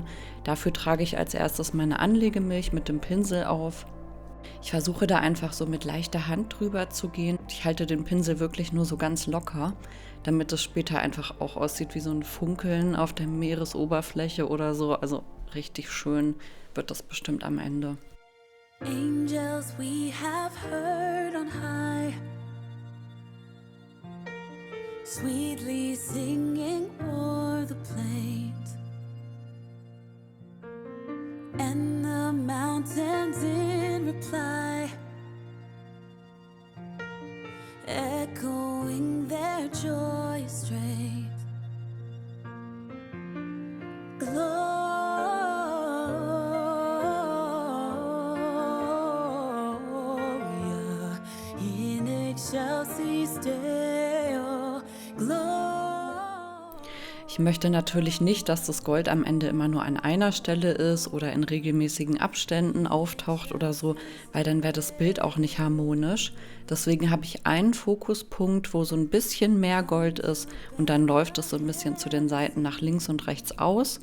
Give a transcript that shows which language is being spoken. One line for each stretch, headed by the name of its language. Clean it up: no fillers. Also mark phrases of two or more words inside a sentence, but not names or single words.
German: Dafür trage ich als erstes meine Anlegemilch mit dem Pinsel auf. Ich versuche da einfach so mit leichter Hand drüber zu gehen. Ich halte den Pinsel wirklich nur so ganz locker, damit es später einfach auch aussieht wie so ein Funkeln auf der Meeresoberfläche oder so. Also richtig schön wird das bestimmt am Ende.
English: Angels we have heard on high, sweetly singing o'er the plains, and the mountains in reply, echoing their joyous strains.
Latin: Gloria in excelsis Deo.
German: Ich möchte natürlich nicht, dass das Gold am Ende immer nur an einer Stelle ist oder in regelmäßigen Abständen auftaucht oder so, weil dann wäre das Bild auch nicht harmonisch. Deswegen habe ich einen Fokuspunkt, wo so ein bisschen mehr Gold ist und dann läuft es so ein bisschen zu den Seiten nach links und rechts aus.